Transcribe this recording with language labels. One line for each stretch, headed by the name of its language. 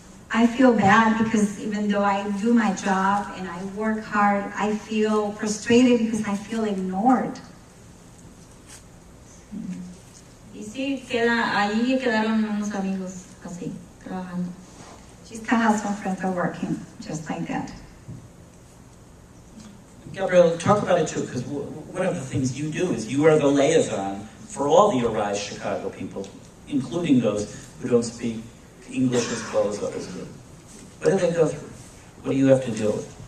English: I feel bad because even though I do my job and I work hard, I feel frustrated because I feel ignored.
Spanish: Y sí, ahí quedaron unos amigos así, trabajando.
English: She still has some friends that are working just like that. Gabrielle, talk about it too, because one of the things you do is you are the liaison for all the Arise Chicago people, including those who don't speak English as well as others do. What do they go through? What do you have to deal with?